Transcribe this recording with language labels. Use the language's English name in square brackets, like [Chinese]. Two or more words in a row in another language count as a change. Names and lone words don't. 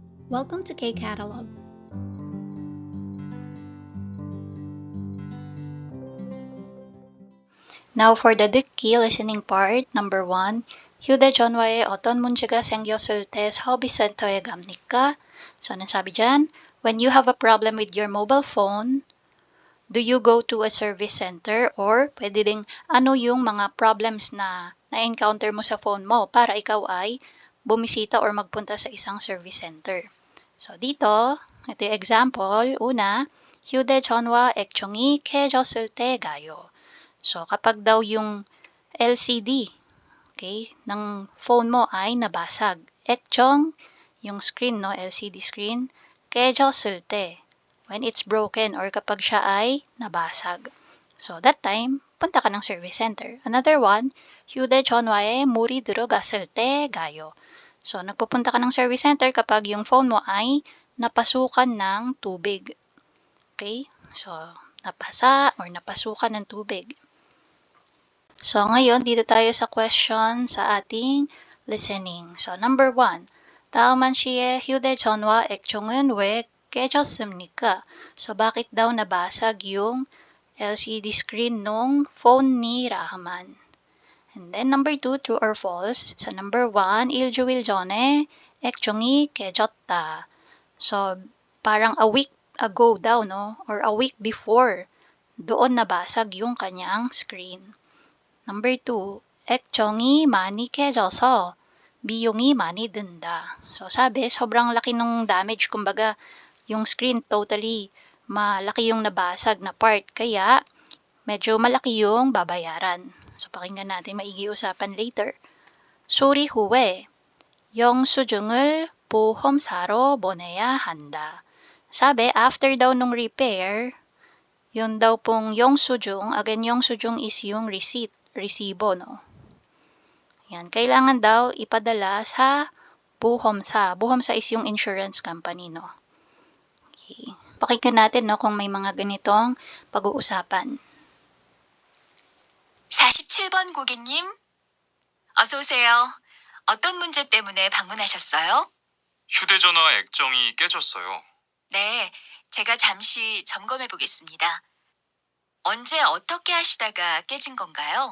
[English] Welcome to K-Catalog. Now for the 듣기 listening part, number 1. [Korean] 휴대전화에 어떤 문제가 생겼을 때 서비스센터에 갑니까? [Filipino] So, anong sabi dyan? [English] When you have a problem with your mobile phone, do you go to a service center? [Filipino] Or pwede ding ano yung mga problems na na-encounter mo sa phone mo para ikaw ay bumisita or magpunta sa isang [English] service center. [Filipino] So, dito, ito yung example. Una, [Korean] 휴대전화 액정이 깨졌을 때 가요. [Filipino] So, kapag daw yung LCD, okay, ng phone mo ay nabasag. 액정, yung screen, no, [English] LCD screen, [Korean] 깨졌을 때, [English] when it's broken or [Filipino] kapag siya ay nabasag. [English] So, that time, [Filipino] punta ka ng [English] service center. Another one, [Korean] 휴대전화에 물이 들어갔을 때 가요. [Filipino] So, nagpupunta ka ng [English] service center [Filipino] kapag yung phone mo ay napasukan ng tubig. [English] Okay? [Filipino] So, napasa or napasukan ng tubig. So, ngayon, dito tayo sa question sa ating listening. [English] So, number 1. [Korean] 다음한 시에 휴대전화 액정은 왜 깨졌습니까? [Filipino] So, bakit daw nabasag yung [English] LCD screen [Filipino] nung phone ni Rahman? [English] And then, number 2, true or false? [Filipino] Sa number 1, [Korean] 일주일 전에 액정이 깨졌다. [Filipino] So, parang [English] a week ago [Filipino] daw, no? [English] Or a week before, [Filipino] doon nabasag yung kanyang screen. [English] Number 2, [Korean] 액정이 많이 깨져서 비용이 많이 든다. [Filipino] So, sabi, sobrang laki nung damage. Kumbaga, yung screen totally malaki yung nabasag na part. Kaya, medyo malaki yung babayaran. So, pakinggan natin maigi usapan later. [Korean] 소리 후에 영수증을 보험사로 보내야 한다. [Filipino] Sabi, after daw nung repair, yun daw pong 영수증, again, 영수증 is yung receipt. Resibo, no? Yan. Kailangan daw ipadala sa 보험사. 보험사 is yung [English] insurance company, [Filipino] no? Okay. Pakinggan natin, no, kung may mga ganitong pag-uusapan. [Korean] 47번 고객님, 어서 오세요. 어떤 문제 때문에 방문하셨어요? 휴대전화 액정이 깨졌어요. 네, 제가 잠시 점검해 보겠습니다. 언제 어떻게 하시다가 깨진 건가요?